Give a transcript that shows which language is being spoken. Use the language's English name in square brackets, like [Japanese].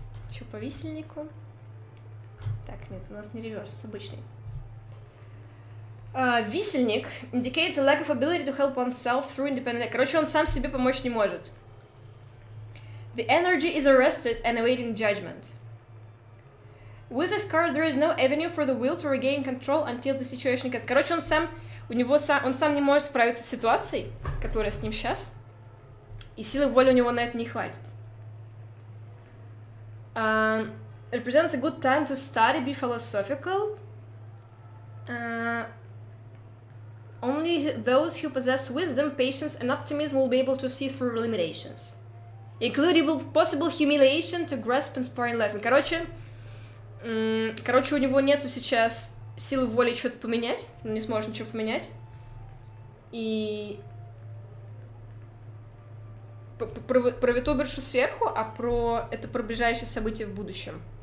[Russian] Что по висельнику? Так, нет, у нас не реверс, обычный. [English] Висельник indicates a lack of ability to help oneself through independent... [Russian] Короче, он сам себе помочь не может. [English] The energy is arrested and awaiting judgment. With this card, there is no avenue for the will to regain control until the situation gets... [Russian] Короче, он сам не может справиться с ситуацией, которая с ним сейчас, и силы воли у него на это не хватит. [English] Represents a good time to study, be philosophical. Only those who possess wisdom, patience, and optimism will be able to see through limitations, including possible humiliation to grasp inspiring lesson. [Russian] Короче, у него нету сейчас силы воли что-то поменять, он не сможет ничего поменять. И про VTuberшу сверху, а про ближайшие события в будущем.